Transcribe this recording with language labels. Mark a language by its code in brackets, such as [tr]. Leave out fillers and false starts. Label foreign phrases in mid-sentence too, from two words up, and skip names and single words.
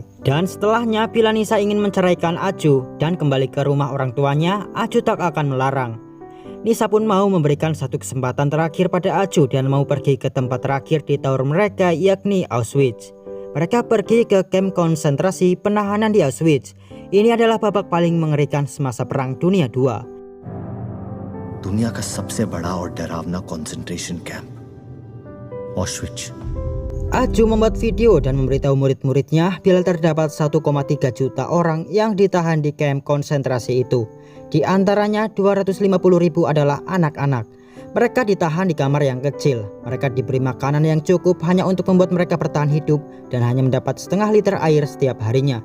[id] Dan setelahnya bila Nisa ingin menceraikan Aju dan kembali ke rumah orang tuanya, Aju tak akan melarang. Nisa pun mau memberikan satu kesempatan terakhir pada Aju dan mau pergi ke tempat terakhir di tour mereka yakni Auschwitz. Mereka pergi ke kamp konsentrasi penahanan di Auschwitz. Ini adalah babak paling mengerikan semasa Perang Dunia II. [hi] दुनिया का सबसे बड़ा और डरावना [en] concentration camp [hi] ऑश्विट्ज। [id] Aju membuat video dan memberitahu murid-muridnya bila terdapat 1,3 juta orang yang ditahan di kamp konsentrasi itu. Di antaranya 250.000 adalah anak-anak. Mereka ditahan di kamar yang kecil. Mereka diberi makanan yang cukup hanya untuk membuat mereka bertahan hidup dan hanya mendapat setengah liter air setiap harinya.